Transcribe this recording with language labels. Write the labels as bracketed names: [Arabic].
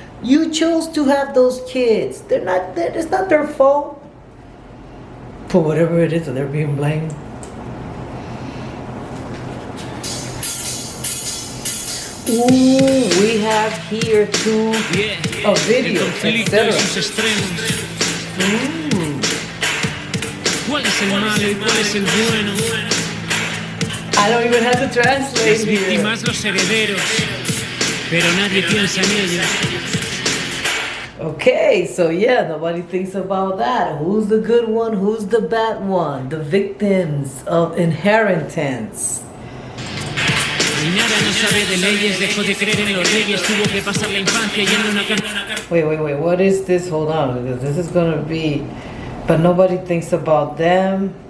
[English] You chose to have those kids. It's not their fault. For whatever it is that they're being blamed. Ooh, we have here too a video, etc. [Spanish] ¿Cuál es el malo y cuál es el bueno? [English] I don't even have to translate [Spanish] Las víctimas, los herederos, pero nadie piensa en ellos. [English] Okay, so yeah, nobody thinks about that. Who's the good one? Who's the bad one? The victims of inheritance. [Spanish] Nada no sabe de leyes, dejó de creer en los reyes, tuvo que pasar la infancia yendo a una [English] Wait, what is this? Hold on, because this is gonna be, but nobody thinks about them.